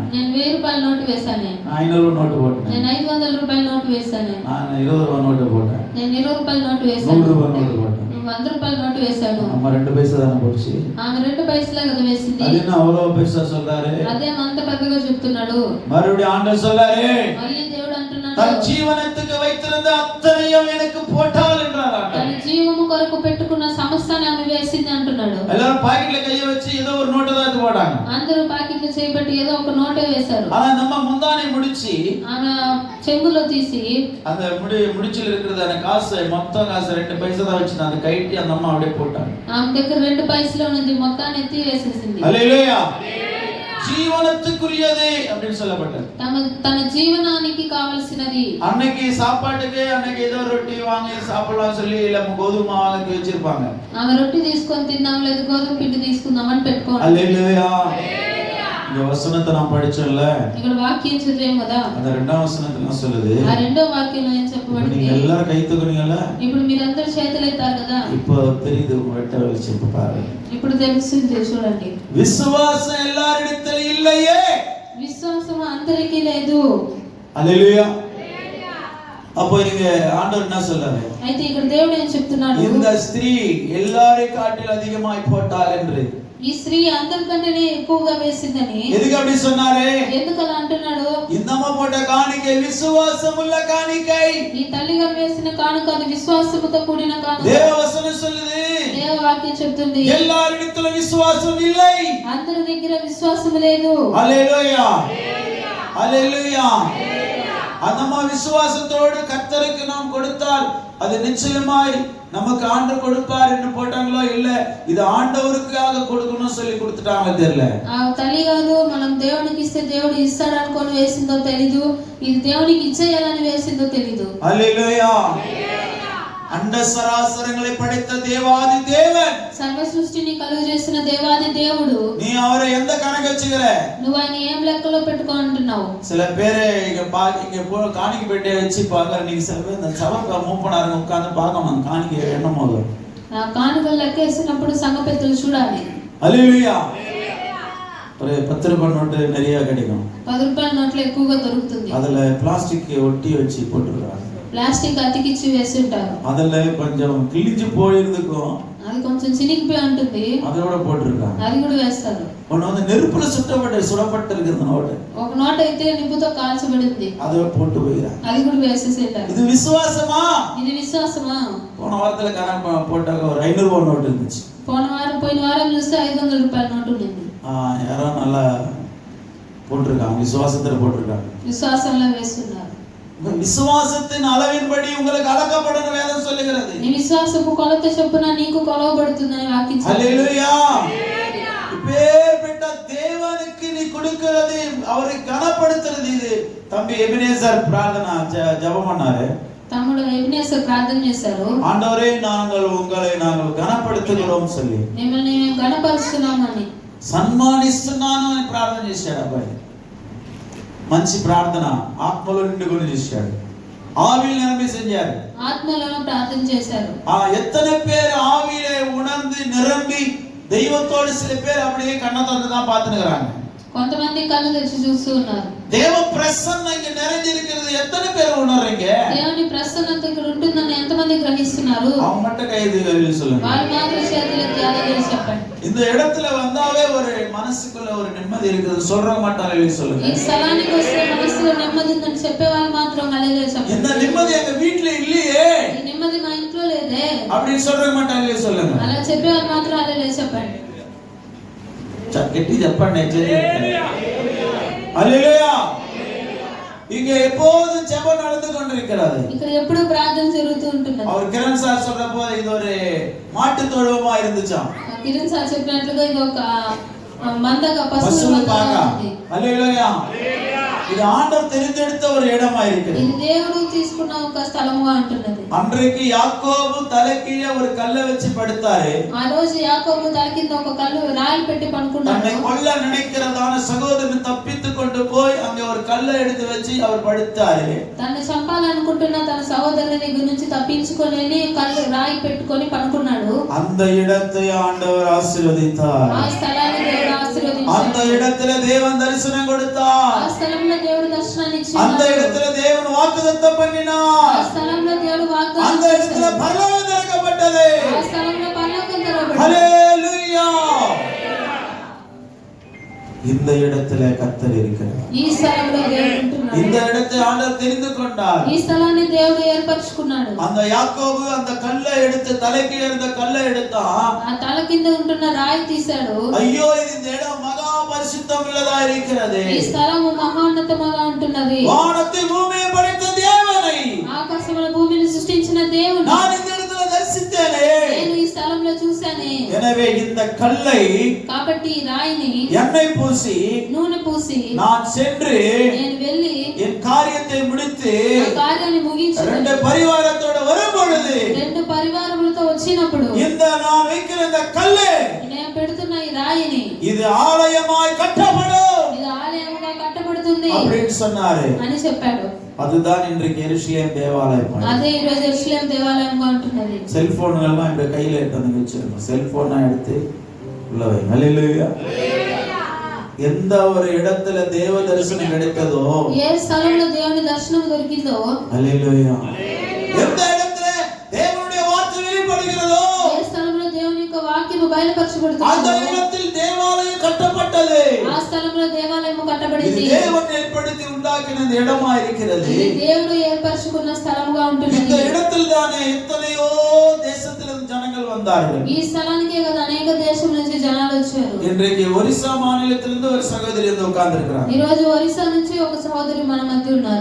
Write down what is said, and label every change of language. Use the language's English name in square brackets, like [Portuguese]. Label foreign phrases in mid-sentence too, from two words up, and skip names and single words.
[Telugu] నేను 1000 రూపాయల నోటు వేశాను. [Tamil] 500 நோட்டு போட்டேனா, [Telugu] నేను 500 రూపాయల నోటు వేశాను. [Tamil] நான் 20 నోటు పోட்டேன். [Telugu] నేను 20 రూపాయల నోటు వేశాను. [Tamil] 100 நோட்டு போட்டேன். [Telugu] 100 రూపాయల నోటు వేశాను. [Tamil] நம்ம 2 பைசா தான போச்சு. [Telugu] ఆమె 2 పైసలే కదా వేసింది. [Tamil] அது என்ன அவ்வளவு பெருசா சொல்றாரு? [Telugu] అదే అంత పెద్దగా చెప్తున్నాడు. [Tamil] மறுபடியும் ஆண்டவர் சொல்றாரு, [Telugu] మళ్ళీ దేవుడు అంటున్నాడు, [Tamil] தன் ஜீவனத்துக்கு வைத்திருந்த அத்தனையும் எனக்கு போட்டாள் என்றார். [Telugu] తన జీవము కొరకు పెట్టుకున్న సమస్తాన్ని ఆమె వేసింది అంటున్నాడు. [Tamil] எல்லாரும் பாக்கெட்ல கைய வச்சு ஏதோ ஒரு நோட்டை தான் எடுத்து போட்டாங்க. [Telugu] అందరూ పాకెట్లో చేయబట్టి ఏదో ఒక నోటే వేశారు. [Tamil] ஆனா நம்ம முந்தானை முடிச்சு [Telugu] ఆమె చెంగులో తీసి [Tamil] அந்த முடிச்சில இருக்கிறது அந்த காசு மொத்தம் காசு 2 பைசா தான் வச்சு அந்த கைட்டி அந்த அம்மா அப்படியே போட்டாங்க. [Telugu] ఆమె దగ్గర 2 పైసలు ఉన్నది, మొత్తాన్ని ఎత్తి వేసేసింది. హల్లెలూయా. [Tamil] ஜீவனத்துக்குரியதே அப்படின்னு சொல்லப்பட்டது. [Telugu] తన జీవనానికి కావాల్సినది. [Tamil] அன்னைக்கு சாப்பாட்டுக்கு அன்னைக்கு ஏதோ ரொட்டி வாங்கி சாப்பிடலாம் சொல்லி இல்ல கோதுமை வாங்கி வச்சிருப்பாங்க. [Telugu] ఆమె రొట్టె తీసుకొని తిందాం, లేదు గోధుమ పిండి తీసుకుందాం అని పెట్టుకోవాలి. హల్లెలూయా. [Tamil] இந்த வசனத்தை நாம் படிச்சோம்ல, [Telugu] ఇక్కడ వాక్యం చదివాం కదా, [Tamil] அந்த 2வது வசனத்துல சொல்லுது. [Telugu] ఆ రెండో వాక్యంలో ఏం చెప్పబడింది? [Tamil] நீங்க எல்லாரும் கை தூக்குனீங்கல, [Telugu] ఇప్పుడు మీరందరూ చేతులు ఎత్తారు కదా. [Tamil] இப்போ தெரியுது வெட்ட வெளிச்சு பாரு. [Telugu] ఇప్పుడు తెలుస్తుంది చూడండి. [Tamil] விசுவாசம் எல்லாரிடத்தில் இல்லையே. [Telugu] విశ్వాసం అందరికీ లేదు. హల్లెలూయా. [Tamil] அப்போ இங்க ஆண்டவர் என்ன சொல்றாரு? [Telugu] అయితే ఇక్కడ దేవుడు ఏం చెప్తున్నాడు? [Tamil] இந்த ஸ்திரீ எல்லாரை காட்டில் அதிகமாய் போட்டாள் என்று. [Telugu] ఈ స్త్రీ అందరికంటే ఎక్కువగా వేసిందని. [Tamil] எதுக்கு அப்படி சொன்னாரு? [Telugu] ఎందుకు అలా అంటున్నాడు? [Tamil] இந்த அம்மா போட்ட காணிக்கை விசுவாசமுள்ள காணிக்கை. [Telugu] ఈ తల్లిగా వేసిన కానుక అది విశ్వాసముతో కూడిన కానుక. [Tamil] தேவவசனம் சொல்லுது, [Telugu] దేవ వాక్యం చెప్తుంది, [Tamil] எல்லாரிடத்திலும் விசுவாசம் இல்லை. [Telugu] అందరి దగ్గర విశ్వాసం లేదు. హల్లెలూయా. హల్లెలూయా. [Tamil] நம்ம விசுவாசத்தோடு கர்த்தருக்கு நாம் கொடுத்தால் அது நிச்சயமாய் நமக்கு ஆண்டவர் கொடுப்பார் என்று போட்டாங்களோ இல்ல இது ஆண்டவருக்காக கொடுக்கணும் சொல்லி கொடுத்துட்டாங்க தெரியல. [Telugu] తల్లి కాదు మనం దేవునికి ఇస్తే దేవుడు ఇస్తాడు అనుకొని వేసిందో తెలీదు, ఇది దేవునికి ఇచ్చేయాలని వేసిందో తెలీదు. [Tamil] హల్లెలూయా. அண்ட சராசரங்களை படைத்த தேவாதி தேவன், [Telugu] సర్వ సృష్టిని కలుగ చేసిన దేవాది దేవుడు, [Tamil] நீ அவரை எந்த கணக்கு வச்சுக்கிற? [Telugu] నువ్వు ఆయన ఏం లెక్కలో పెట్టుకుంటున్నావు? [Tamil] சில பேர் இங்க காணிக்கை பெட்டியை வச்சு பாக்குற, நீங்க சில பேர் இந்த சபை மூப்பனாருங்க உட்கார்ந்து பார்க்கணும் காணிக்கை எண்ணம் போது [Telugu] కానుకలు లెక్కేసినప్పుడు సంఘ పెద్దలు చూడాలి. హల్లెలూయా. [Tamil] ஒரு 10 ரூபாய் நோட்டு நிறைய கிடைக்கும். [Telugu] 10 రూపాయల నోట్లు ఎక్కువగా దొరుకుతుంది. [Tamil] அதுல பிளாஸ்டிக் ஒட்டி வச்சு போட்டுருக்காங்க. [Telugu] ప్లాస్టిక్ అతికిచ్చి వేసి ఉంటారు. [Tamil] அதுல கொஞ்சம் கிழிஞ்சு போயிருந்துக்கும், [Telugu] అది కొంచెం చినిగిపోయి ఉంటుంది, [Tamil] அதை கூட போட்டுருக்காங்க. [Telugu] అది కూడా వేస్తారు. [Tamil] ஒன்னு வந்து நெருப்புல சுடப்பட்டு இருக்குது நோட்டு, [Telugu] ఒక నోట్ అయితే నిప్పుతో కాల్చబడింది, [Tamil] அதை போட்டு போயிறாங்க. [Telugu] అది కూడా వేసేసేటారు. [Tamil] இது విశ్వాసమా? [Telugu] ఇది విశ్వాసమా? [Tamil] போன வாரத்துல கணக்கு போட்டாங்க, ஒரு 500 ரூபாய் நோட்டு இருந்துச்சு. [Telugu] పోయిన వారం చూస్తే 500 రూపాయల నోటు ఉంది. [Tamil] யாரோ நல்லா போட்டிருக்காங்க, விசுவாசத்துல போட்டிருக்காங்க, [Telugu] విశ్వాసంలో వేస్తున్నారు. [Tamil] விசுவாசத்தின் அளவின்படி உங்களுக்கு அளக்கப்படும் வேதம் சொல்லுகிறது. [Telugu] నీ విశ్వాసపు కొలత చొప్పున నీకు కొలవబడుతుందని వాక్యం. హల్లెలూయా. [Tamil] இப்பேற்பட்ட தேவனுக்கு நீ கொடுக்கிறது, அவரை கனப்படுத்துறது. இது தம்பி எபினேசர் பிரார்த்தனை ஜெபம் பண்ணாரு. [Telugu] తమ్ముడు ఎబినేసర్ ప్రార్థన చేశారు, [Tamil] ஆண்டவரே உங்களை நாங்கள் கனப்படுத்துகிறோம் சொல்லி, [Telugu] మిమ్మల్ని మేము గణపరుస్తున్నామని, సన్మానిస్తున్నాను అని ప్రార్థన చేశాడు. అబ్బాయి మంచి ప్రార్థన, ఆత్మలో నిండుకొని చేశాడు, [Tamil] ஆவியில் நிரம்பி செஞ்சாரு, [Telugu] ఆత్మలోనే ప్రార్థన చేశారు. [Tamil] எத்தனை பேர் ஆவியிலே உணர்ந்து நிரம்பி தெய்வத்தோடு, சில பேர் அப்படியே கண்ணை திறந்து தான் பார்த்துக்கிறாங்க. [Telugu] కొంతమంది కళ్ళు తెరిచి చూస్తూ ఉన్నారు. [Tamil] தேவ பிரசன்னம் இங்க நிறைஞ்சிருக்கிறது எத்தனை பேர் உணர்றீங்க? [Telugu] దేవుని ప్రసన్నత ఇక్కడ ఉంటుందని ఎంతమంది గ్రహిస్తున్నారు? [Tamil] அவங்க மட்டும் கைது சொல்லுங்க. [Telugu] వాళ్ళు మాత్రం చేతులెత్తి హల్లెలూయా చెప్పండి. [Tamil] இந்த இடத்துல வந்தாவே ஒரு மனசுக்குள்ள ஒரு நிம்மதி இருக்குது, சொல்றவங்க மட்டும் ஹల్లெலூயா சொல்லுங்க. [Telugu] ఈ స్థలానికి వస్తే మనసులో నెమ్మది ఉందని చెప్పే వాళ్ళు మాత్రం హల్లెలూయా చెప్పండి. [Tamil] இந்த நிம்மதி எங்க வீட்ல இல்லையே, [Telugu] ఈ నెమ్మది మా ఇంట్లో లేదే [Tamil] அப்படி சொல்றவங்க மட்டும் ஹల్లெலூயா சொல்லுங்க. [Telugu] అలా చెప్పే వాళ్ళు మాత్రం హల్లెలూయా చెప్పండి. చక్కటి చెప్పండి. హల్లెలూయా. [Tamil] இங்க எப்போதும் ஜெபம் நடந்து கொண்டிருக்கிறது. [Telugu] ఇక్కడ ఎప్పుడు ప్రార్థన జరుగుతూ ఉంటుంది. [Tamil] அவர் கிரண் சார் சொல்றப்போ இது ஒரு மாட்டு தொழுவமா இருந்துச்சாம். [Telugu] కిరణ్ సార్ చెప్పినట్లుగా ఇది ఒక మందగా పశువుల మందగా ఉంది. హల్లెలూయా. [Tamil] இது ஆண்டவர் தெரிந்தெடுத்த ஒரு இடமா இருக்குது. [Telugu] ఇది దేవుడు తీసుకున్న ఒక స్థలముగా ఉంటున్నది. [Tamil] அன்றைக்கு யாக்கோபு தலைக்கீழே ஒரு கல்லை வச்சு படுத்தாரு. [Telugu] ఆ రోజు యాకోబు తల కింద ఒక కల్లు రాయి పెట్టి పడుకున్నాడు. [Tamil] தன்னை கொல்ல நினைக்கிறதான சகோதரன் தப்பித்து கொண்டு போய் அங்க ஒரு கல்லை எடுத்து வச்சு அவர் படுத்தாரு. [Telugu] తనని చంపాలనుకుంటున్న తన సహోదరుని దగ్గర నుంచి తప్పించుకొని కల్లు రాయి పెట్టుకొని పడుకున్నాడు. [Tamil] அந்த இடத்தை ஆண்டவர் ஆசீர்வதித்தார். [Telugu] ఆ స్థలాన్ని దేవుడు ఆశీర్వదించాడు. [Tamil] அந்த இடத்துல தேவன் தரிசனம் கொடுத்தார். [Telugu] ఆ స్థలంలో దేవుడు దర్శనాన్ని ఇచ్చాడు. [Tamil] அந்த இடத்துல தேவன் வாக்குத்தத்தம் பண்ணினார். [Telugu] ఆ స్థలంలో దేవుడు వాగ్దానం [Tamil] அந்த இடத்துல பரலோகம் திறக்கப்பட்டது. [Telugu] ఆ స్థలంలో పరలోకం తెరవబడింది. హల్లెలూయా. [Tamil] இந்த இடத்துல கர்த்தர் இருக்கிறார். [Telugu] ఈ స్థలంలో దేవుడు ఉంటున్నాడు. [Tamil] இந்த இடத்தை ஆண்டவர் தெரிந்து கொண்டார். [Telugu] ఈ స్థలాన్ని దేవుడు ఏర్పరచుకున్నాడు. [Tamil] அந்த యాకోబు அந்த கல்லை எடுத்து தலைக்கு இருந்த கல்லை எடுத்தா, [Telugu] ఆ తల కింద ఉంటున్న రాయి తీశాడు. [Tamil] ஐயோ இது இந்த இடம் மகா பரிசுத்தம் உள்ளதா இருக்கிறது. [Telugu] ఈ స్థలము మహోన్నతముగా ఉంటున్నది. [Tamil] வானத்தை பூமியை படைத்த தேவனை, [Telugu] ఆకాశముల భూమిని సృష్టించిన దేవుడు [Tamil] நான் இந்த இடத்துல தரிசித்தேனே, [Telugu] నేను ఈ స్థలంలో చూశానే. [Tamil] எனவே இந்த கல்லை [Telugu] కాబట్టి ఈ రాయిని [Tamil] எண்ணெய் பூசி [Telugu] నూనె పూసి [Tamil] நான் சென்று [Telugu] నేను వెళ్ళి [Tamil] என் காரியத்தை முடித்து [Telugu] ఆ కార్యాన్ని ముగించి [Tamil] ரெண்டு பரிவாரத்தோட வரும் பொழுது [Telugu] రెండు పరివారములతో వచ్చినప్పుడు [Tamil] இந்த நான் வைக்கிற இந்த கல்லை, [Telugu] నేను పెడుతున్న ఈ రాయిని [Tamil] இது ஆலயமாய் கட்டப்படும் [Telugu] ఇది ఆలయముగా కట్టబడుతుంది [Tamil] அப்படின்னு சொன்னாரு. [Telugu] అని చెప్పాడు. [Tamil] அதுதான் இன்றைக்கு எருசலேம் தேவாலயம். [Telugu] అదే ఈ రోజు యెరూషలేం దేవాలయంగా ఉంటున్నది. [Tamil] செல்போன்கள்லாம் இப்ப கையில எடுத்து வச்சிருக்கோம். செல்போனை எடுத்து உள்ள வை. ஹல்லேலூயா. எந்த ஒரு இடத்துல தேவ தரிசனம் கிடைத்ததோ, [Telugu] ఏ స్థలంలో దేవుని దర్శనం దొరికిందో, [Tamil] ஹல்லேலூயா, எந்த இடத்துல தேவனுடைய வார்த்தை வெளிப்படுகிறதோ, [Telugu] ఏ స్థలంలో దేవుని యొక్క వాక్యము బయలుపరచబడుతుందో [Tamil] அந்த இடத்தில் தேவாலயம் கட்டப்பட்டது. [Telugu] ఆ స్థలంలో దేవాలయము కట్టబడింది. [Tamil] இது தேவன் ஏற்படுத்தி உண்டாக்கின இந்த இடமா இருக்கிறது. [Telugu] ఇది దేవుడు ఏర్పరచుకున్న స్థలముగా [Tamil] இந்த [Telugu] ఉంటున్నది. [Tamil] இடத்தில் தானே எத்தனையோ தேசத்திலிருந்து ஜனங்கள் வந்தார்கள். [Telugu] ఈ స్థలానికే కదా అనేక దేశం నుంచి జనాలు వచ్చారు. [Tamil] இன்றைக்கு ஒரிசா மாநிலத்திலிருந்து ஒரு சகோதரி வந்து உட்கார்ந்திருக்கிறாங்க. [Telugu] ఈ రోజు ఒరిస్సా నుంచి ఒక సహోదరి మన మధ్య ఉన్నారు.